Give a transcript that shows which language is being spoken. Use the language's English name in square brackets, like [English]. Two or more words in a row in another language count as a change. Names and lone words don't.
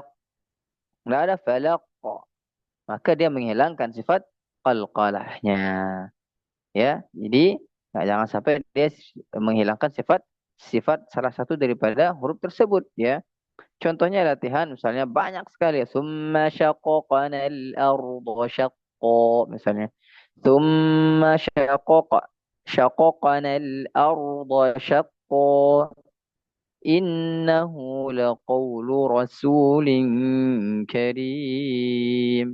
[Indonesian] Enggak ada falaq. Maka dia menghilangkan sifat qalqalahnya. Ya. Jadi jangan sampai dia menghilangkan sifat salah satu daripada huruf tersebut ya. Contohnya latihan misalnya banyak sekali. [Arabic] ثُمَّ شَقَقْنَا الْأَرْضَ شَقًّا misalnya. ثُمَّ شَقَقْنَا الْأَرْضَ شَقًّا. إِنَّهُ لَقَوْلُ رَسُولٍ كَرِيمٍ.